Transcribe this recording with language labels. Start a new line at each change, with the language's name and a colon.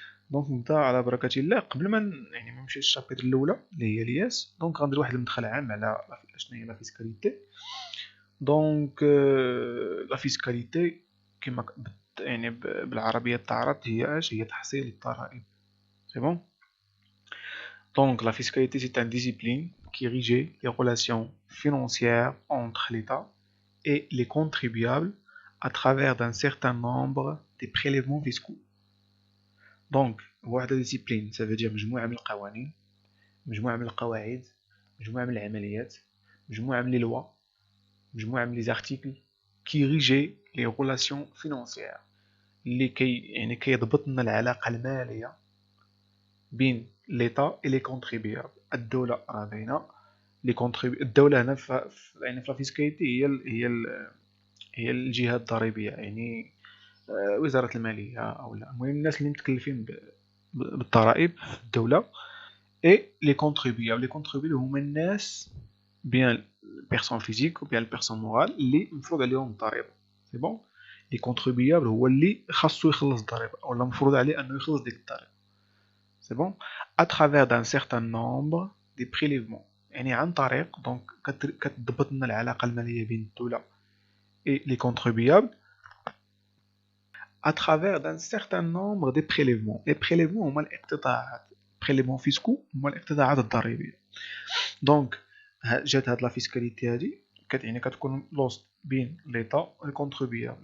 Arabic: دونك نبدا على بركه الله. قبل ما يعني ما نمشي للشابيتر الاولى اللي هي الياس، دونك غندير واحد المدخل عام على شنو هي لا فيسكاليتي. دونك لا فيسكاليتي كما يعني بالعربية تعرض هي اش؟ هي تحصيل الضرائب. سي بون.
French: Donc la fiscalité c'est une discipline qui régit les relations financières entre l'État et les contribuables à travers d'un certain nombre de prélèvements fiscaux.
Arabic: Donc واحد discipline ça veut dire مجموعة من القوانين، مجموعة من القواعد، مجموعة من العمليات، مجموعة من les lois، مجموعة من les articles
French: qui régit les relations financières
Arabic: اللي يعني كيضبط لنا العلاقة المالية بين ليتا اي لي كونتريبيابل. الدولة راه باينة لي الدولة هنا يعني في لافيسكاليتي هي الجهة الضريبية، يعني وزارة المالية او لا المهم الناس اللي متكلفين بالضرائب في الدولة. اي لي كونتريبيابل هما الناس بيان بيرسون فيزيك و بيان البيرسون مورال اللي مفروض عليهم الضريبة. سي بون. لي كونتريبيابل هو اللي خاصو يخلص الضريبة او مفروض عليه انه يخلص ديك الضريبة.
French: C'est bon. À travers d'un certain nombre de prélèvements.
Arabic: يعني عن طريق دونك كتضبط لنا العلاقة المالية بين الدولة
French: et les contribuables à travers d'un certain nombre de prélèvements.
Arabic: Les prélèvements هما الاقتطاعات. prélèvements fiscaux هما الاقتطاعات الضريبية. دونك جات هاد لا فيسكاليتي هادي يعني كتكون لوست بين ليتا و الكونتريبيابل.